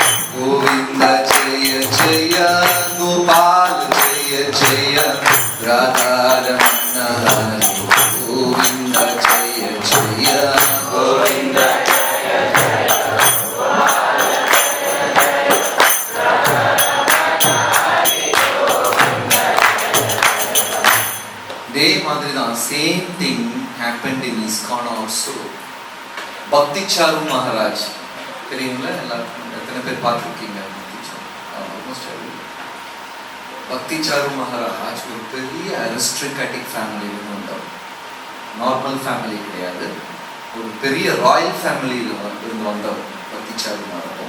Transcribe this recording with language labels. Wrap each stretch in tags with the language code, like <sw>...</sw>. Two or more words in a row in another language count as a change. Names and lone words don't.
<sa>गोविंद जय जय गोपाल जय जय राधा रमण हरे गोविंद जय जय गोविंद</sa> <ta>இதே மாதிரி தான்</ta> <en>same thing happened in ISKCON also.</en> <ta>பக்தி சாரு மகாராஜ் தெரியுங்களா? எல்லாருக்கும் எத்தனை பேர் பார்த்துருக்கீங்க? பக்தி சாரு மகாராஜ் ஒரு பெரிய</ta> <en>aristocratic family-யிலிருந்து</en> <ta>வந்தவர்.</ta> <en>normal family</en> <ta>கிடையாது, ஒரு பெரிய</ta> <en>royal family-இல்</en> <ta>இருந்து வந்தவர் பக்தி சாரு மகாராஜ்.</ta>